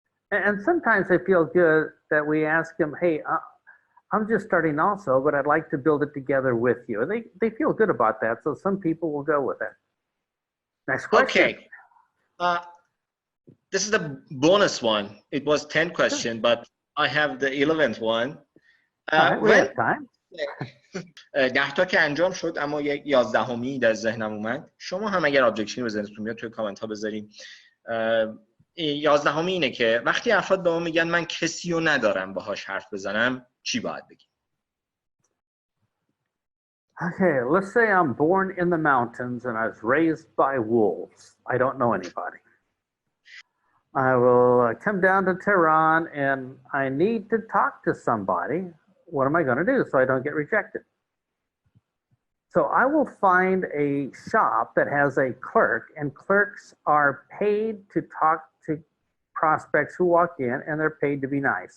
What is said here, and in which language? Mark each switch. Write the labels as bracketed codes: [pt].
[en] And sometimes they feel good that we ask them, hey, I'm just starting also, but I'd like to build it together with you. They feel good about that, so some people will go with it. Next question. Okay. This is the bonus one. It was 10 questions, but I have the 11th one. We have time. [fa] 10 تا که انجام شد، اما یک 11می در ذهنم اومد. شما هم اگر آبجکشنی به ذهنتون میاد توی کامنت ها بذارین. 11می اینه که وقتی افراد به ما میگن من کسی رو ندارم باهاش حرف بزنم، چی باید بگیم؟ [en] Okay, let's say I'm born in the mountains and I was raised by wolves. I don't know anybody. I will come down to Tehran and I need to talk to somebody. What am I going to do so I don't get rejected? So I will find a shop that has a clerk, and clerks are paid to talk to prospects who walk in, and they're paid to be nice.